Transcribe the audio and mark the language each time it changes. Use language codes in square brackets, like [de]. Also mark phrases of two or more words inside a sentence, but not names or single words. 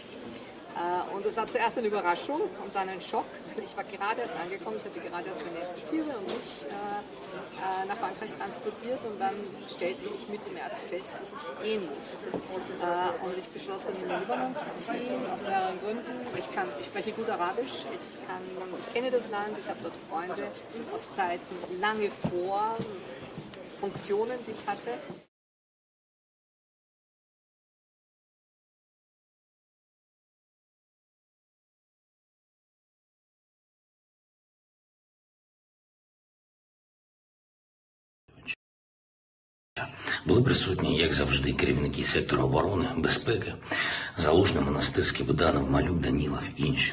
[de] Und das war zuerst eine Überraschung und dann ein Schock, weil ich war gerade erst angekommen, ich hatte gerade erst meine Papiere und mich nach Frankreich transportiert und dann stellte ich Mitte März fest, dass ich gehen muss. Und ich beschloss dann in den Libanon zu ziehen, aus mehreren Gründen. Ich spreche gut Arabisch, ich kenne das Land, ich habe dort Freunde aus Zeiten lange vor Funktionen, die ich hatte. [uk] Були присутні, як завжди, керівники сектору оборони, безпеки, Залужний, Монастирський, Буданов, Малюк, Данілов і інші.